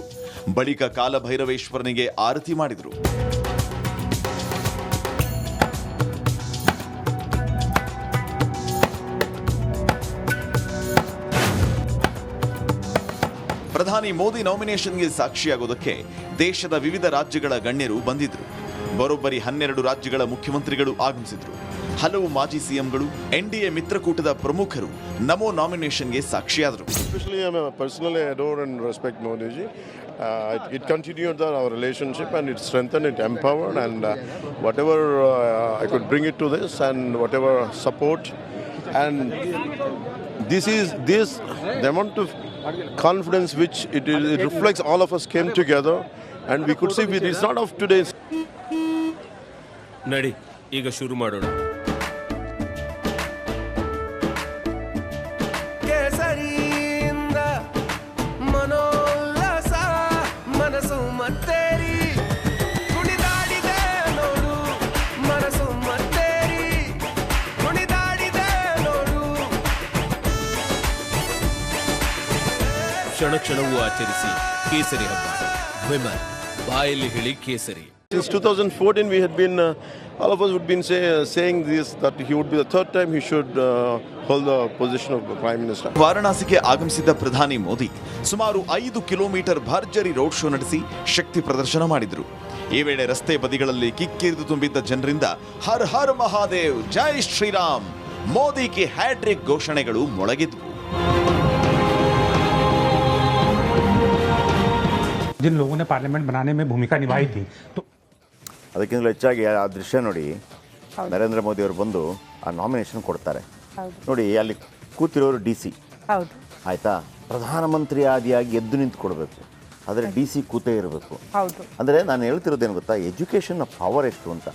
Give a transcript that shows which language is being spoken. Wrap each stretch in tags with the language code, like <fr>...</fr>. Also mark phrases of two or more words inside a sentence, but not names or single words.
<kn>ಬಳಿಕ ಕಾಲಭೈರವೇಶ್ವರನಿಗೆ ಆರತಿ ಮಾಡಿದರು. ಪ್ರಧಾನಿ ಮೋದಿ ನಾಮಿನೇಷನ್ಗೆ ಸಾಕ್ಷಿಯಾಗೋದಕ್ಕೆ ದೇಶದ ವಿವಿಧ ರಾಜ್ಯಗಳ ಗಣ್ಯರು ಬಂದಿದ್ರು. ಬರೋಬ್ಬರಿ 12 ರಾಜ್ಯಗಳ ಮುಖ್ಯಮಂತ್ರಿಗಳು ಆಗಮಿಸಿದ್ರು. ಹಲವು ಮಾಜಿ ಸಿಎಂಗಳು, NDA ಮಿತ್ರಕೂಟದ ಪ್ರಮುಖರು ನಮೋ ನಾಮಿನೇಷನ್ಗೆ ಸಾಕ್ಷಿಯಾದರು.</kn> <en>Personally, I adore and respect Modi ji. It continued our relationship and it strengthened, it empowered, and whatever I could bring it to this and whatever support, and this the amount of confidence which it reflects, all of us came together and we could see it's not of today's.</en> <kn>ನಡಿ ಈಗ ಶುರು ಮಾಡೋಣ. ಕೇಸರಿಯಿಂದ ಮನೋಲ್ಲಾಸ ಮನಸ್ಸು ಮತ್ತೇರಿ ಕುಣಿದಾಡಿದೆ ನೋಡು, ಮನಸ್ಸು ಮತ್ತೇರಿ ಕುಣಿದಾಡಿದೆ ನೋಡು. ಕ್ಷಣ ಕ್ಷಣವೂ ಆಚರಿಸಿ ಕೇಸರಿ ಹಬ್ಬ. ವಿಮಲ್ ಬಾಯಲ್ಲಿ ಹೇಳಿ ಕೇಸರಿ.</kn> <en>Since 2014 we had been all of us would been saying this, that he would be the third time he should hold the position of prime minister.</en> <kn>ವಾರಣಾಸಿಗೆ ಆಗಮಿಸಿದ್ದ ಪ್ರಧಾನಿ ಮೋದಿ ಸುಮಾರು 5 ಕಿಲೋಮೀಟರ್ ಭರ್ಜರಿ</kn> <en>road show</en> <kn>ನಡೆಸಿ ಶಕ್ತಿ ಪ್ರದರ್ಶನ ಮಾಡಿದ್ರು. ಈ ವೇಳೆ ರಸ್ತೆ ಬದಿಗಳಲ್ಲಿ ಕಿಕ್ಕಿರಿದು ತುಂಬಿದ್ದ ಜನರಿಂದ</kn> <hi>हर हर महादेव, जय श्रीराम,</hi> <kn>ಮೋದಿಗೆ ಹ್ಯಾಟ್ರಿಕ್ ಘೋಷಣೆಗಳು ಮೊಳಗಿದ್ವು.</kn> <hi>जिन लोगों ने पार्लियामेंट बनाने में भूमिका निभाई थी, तो</hi> <kn>ಅದಕ್ಕಿಂತಲೂ ಹೆಚ್ಚಾಗಿ ಆ ದೃಶ್ಯ ನೋಡಿ, ನರೇಂದ್ರ ಮೋದಿ ಅವರು ಬಂದು ಆ ನಾಮಿನೇಷನ್ ಕೊಡ್ತಾರೆ ನೋಡಿ. ಅಲ್ಲಿ ಕೂತಿರೋರು DC, ಆಯ್ತಾ, ಪ್ರಧಾನಮಂತ್ರಿ ಆದಿಯಾಗಿ ಎದ್ದು ನಿಂತು ಕೊಡಬೇಕು, ಆದರೆ DC ಕೂತೇ ಇರಬೇಕು. ಅಂದರೆ ನಾನು ಹೇಳ್ತಿರೋದೇನು ಗೊತ್ತಾ,</kn> <en>education power</en> <kn>ಎಷ್ಟು ಅಂತ.</kn>